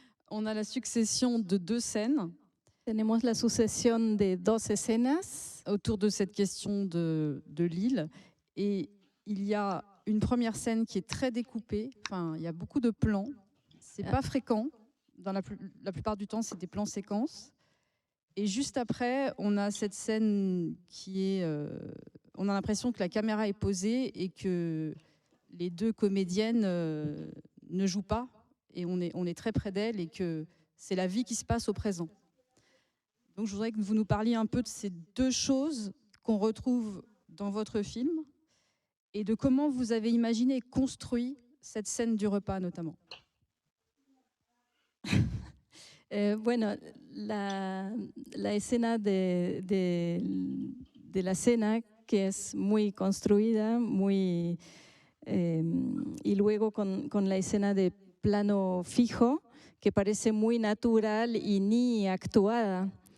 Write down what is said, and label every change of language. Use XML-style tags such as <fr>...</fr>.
<fr>On a la succession de 2 scènes.</fr> <es>Tenemos la sucesión de 2 escenas</es> <fr>autour de cette question de l'île. Et il y a une première scène qui est très découpée. Enfin, il y a beaucoup de plans. C'est pas fréquent. Dans la plupart du temps, c'est des plans séquences. Et juste après, on a cette scène qui est... on a l'impression que la caméra est posée et que les 2 comédiennes ne jouent pas. Et on est très près d'elles et que c'est la vie qui se passe au présent. Donc je voudrais que vous nous parliez un peu de ces 2 choses qu'on retrouve dans votre film et de comment vous avez imaginé et construit cette scène du repas notamment.</fr> <es>Bueno, la escena de la cena, que es muy construida, muy, y luego con la escena de plano fijo, que parece muy natural y ni actuada.</es>